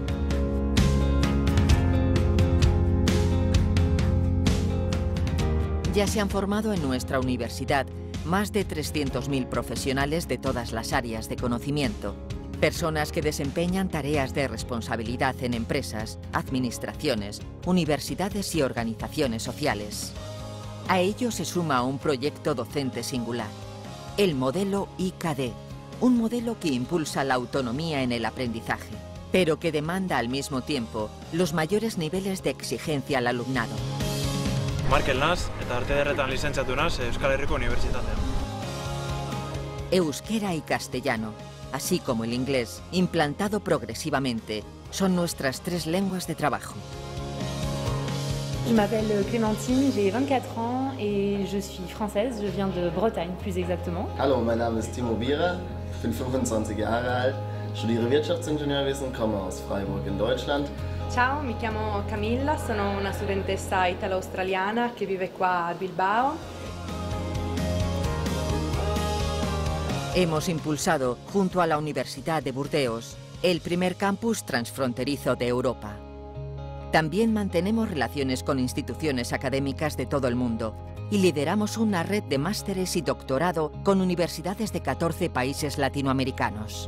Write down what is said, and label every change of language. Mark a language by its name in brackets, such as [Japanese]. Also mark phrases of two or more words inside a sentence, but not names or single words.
[Spanish] Ya se han formado en nuestra universidad más de 300.000 profesionales de todas las áreas de conocimiento, personas que desempeñan tareas de responsabilidad en empresas, administraciones, universidades y organizaciones sociales. A ello se suma un proyecto docente singular, el modelo IKD, un modelo que impulsa la autonomía en el aprendizaje, pero que demanda al mismo tiempo los mayores niveles de exigencia al alumnado. [Basque] Markel naz, eta arte ederretan lizentziatu naz Euskal Herriko Unibertsitatean. [Spanish] Euskera y castellano, así como el inglés, implantado progresivamente, son nuestras 3 lenguas de trabajo. [French] Je m'appelle Clémentine, j'ai 24 ans et je suis française, je viens de Bretagne plus exactement. [German] Hallo, mein Name ist Timo Bierer, ich bin 25 Jahre alt, studiere Wirtschaftsingenieurwesen, komme aus Freiburg in Deutschland. [Italian] Ciao, mi chiamo Camilla, sono una studentessa italo-australiana che vive qua a Bilbao. [Spanish] Hemos impulsado, junto a la Universidad de Burdeos, el primer campus transfronterizo de Europa. También mantenemos relaciones con instituciones académicas de todo el mundo y lideramos una red de másteres y doctorado con universidades de 14 países latinoamericanos.